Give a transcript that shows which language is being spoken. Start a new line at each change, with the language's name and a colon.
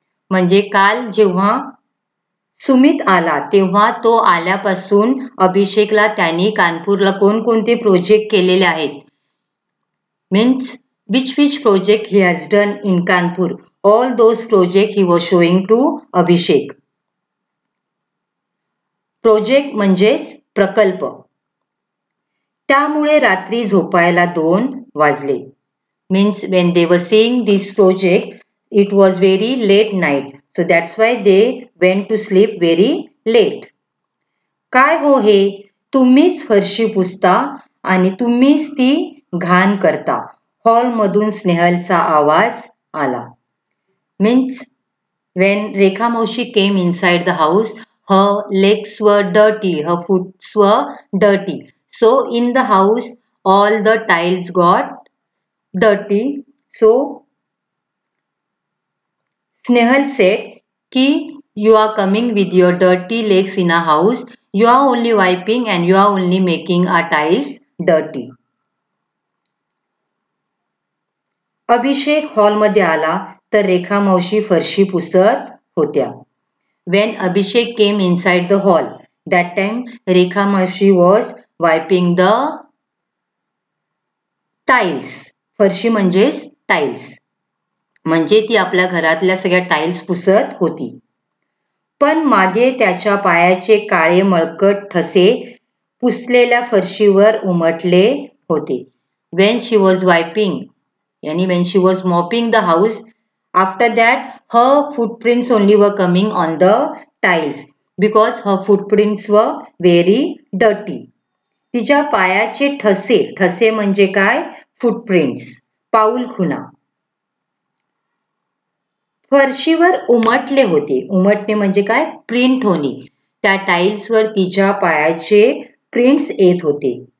Marathi: म्हणजे काल जेव्हा सुमित आला तेव्हा तो आल्यापासून अभिषेकला त्यांनी कानपूरला कोणकोणते प्रोजेक्ट केलेले आहेत, means
English: which project he has done in Kanpur, all those project he was showing to Abhishek.
Marathi: Project म्हणजेच प्रकल्प. त्यामुळे रात्री झोपायला 2 वाजले.
English: Means when they were seeing this project it was very late night, so that's why they went to sleep very late.
Marathi: काय हो हे, तुम्हीच फरशी पुसता आणि तुम्हीच ती घाण करता, हॉलमधून स्नेहलचा आवाज आला.
English: Means when Rekha Maushi came inside the house, her legs were dirty, her foot were dirty. So in the house all the tiles got dirty. So Snehal said ki you are coming with your dirty legs in a house, you are only wiping and you are only making our tiles dirty.
Marathi: अभिषेक हॉलमध्ये आला तर रेखा मावशी फरशी पुसत होत्या.
English: When Abhishek came inside the hall, that time Rekha Maushi was wiping the tiles.
Marathi: फरशी म्हणजेच tiles, म्हणजे ती आपल्या घरातल्या सगळ्या टाइल्स पुसत होती. पण मागे त्याच्या पायाचे काळे मळकट ठसे पुसलेल्या फरशीवर उमटले होते.
English: When she was wiping, yani when she was mopping the house, after that her footprints only were coming on the tiles because her footprints were very dirty.
Marathi: तिच्या पायाचे ठसे, ठसे म्हणजे काय? फुटप्रिंट्स, पाऊलखुणा फरशीवर उमटले होते. उमटणे म्हणजे काय? प्रिंट होणे. त्या टाइल्सवर तिच्या पायाचे प्रिंट्स येत होते.